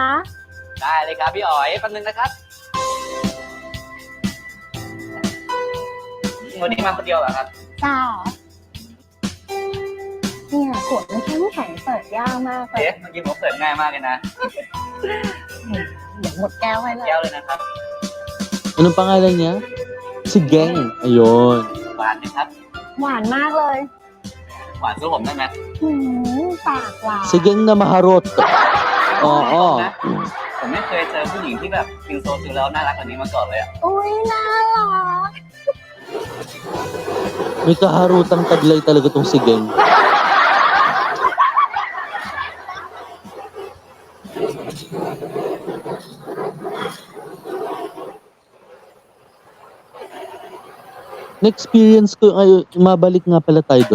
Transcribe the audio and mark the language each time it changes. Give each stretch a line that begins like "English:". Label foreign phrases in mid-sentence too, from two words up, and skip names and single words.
Thai: ได้เลยครับพี่อ๋อยแป๊บนึงนะครับวันนี้มาคนเดียวเหรอครับ จ้าเนี่ยขวดมันแข็งเปิดยากมากเลย เอ๊ะเมื่อกี้ผมเปิดง่ายมากเลยนะ เดี๋ยวหมดแก้วให้เลย แก้วเลยนะครับ
Filipino: Anong pangalan niya? Si Geng. Ayun.
Thai: หวานไหมครับ หวานมากเลย หวานสู้ผมได้ไหม ปากหวาน
Filipino: Si Geng na maharot. Oo.
Thai: ผมไม่เคยเจอผู้หญิงที่แบบกินโซจูแล้วน่ารักกว่านี้มาก่อนเลยอ่ะ อุ้ยน่ารัก
Filipino: Di May kaharutang taglay talaga tong si Geng. Na-experience ko ay mabalik nga pala tayo do'n.